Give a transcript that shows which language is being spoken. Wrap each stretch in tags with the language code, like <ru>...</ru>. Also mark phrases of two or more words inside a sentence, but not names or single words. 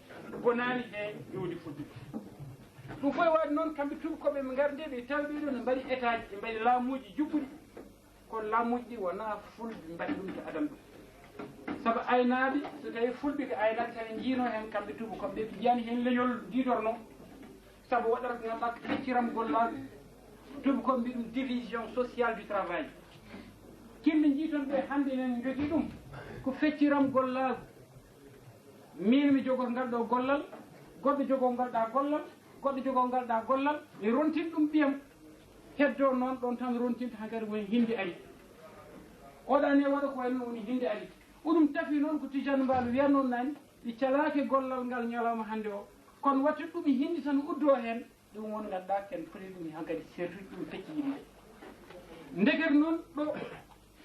<ff>bonani he ƴewdi fulɓe ɗum fof e waɗi noon kamɓe tubakoɓe ɓe garde ɓe tawi ɓeɗo ne mbaɗi état ji ɓe mbaɗi laamuji jubbuɗi kono laamuji ɗi wona fulɓe mbaɗi ɗum to adana ɗum saabu aynaɓe so tawi fulɓe ko aynaɓe tawi jiino hen kamɓe tubakoɓe ɓe jiyani hen leñol ditorno saabu waɗata ko ganduɗa ko fecciram gollaɗo tubakoɓe mbi ɗum</ff> <fr>division sociale du travail</fr> <ff>kimɓe jiiton ɓe hande enen jogui ɗum ko fecciram gollago min mi jogo ngal ɗo gollal goɗɗo jogo ngalɗa gollal goɗɗo jogo ngalɗa gollal mi rontin ɗum ɓiyam heddo noon ɗon tan rontinta hankadi woni hindi ari oɗani waɗa ko wayno woni hindi ari oɗum tafi noon ko Tijane Mbaalo wiya noon nani ɗi calaki gollal ngal ñalawma hande o kono watta ɗum hindi tan uddo hen ɗum won ganduɗa ken foti ɗum hankadi sertude ɗum fecci yimɓe ndegere noon ɗo</ff>